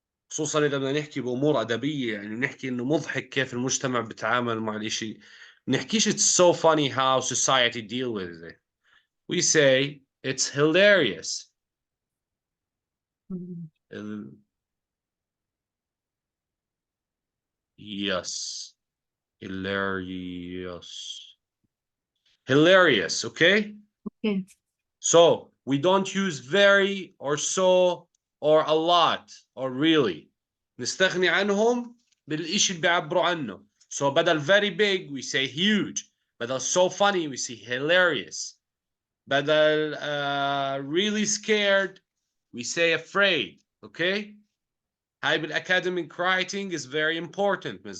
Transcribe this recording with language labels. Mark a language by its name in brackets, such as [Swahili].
[Arabic] خصوصا اذا بدنا نحكي بامور ادبيه، يعني نحكي انه مضحك كيف المجتمع بيتعامل مع الاشي. [English] نحكيش it's so funny how society deal with it. We say it's hilarious. Yes. Hilarious. Hilarious, okay? Okay. So we don't use very or so or a lot or really. [Arabic] نستغني عنهم بالإشي اللي بيعبروا عنه. [English] So بدل very big we say huge. بدل so funny we say hilarious. بدل really scared we say afraid. Okay? هاي بالacademic writing is very important, Ms.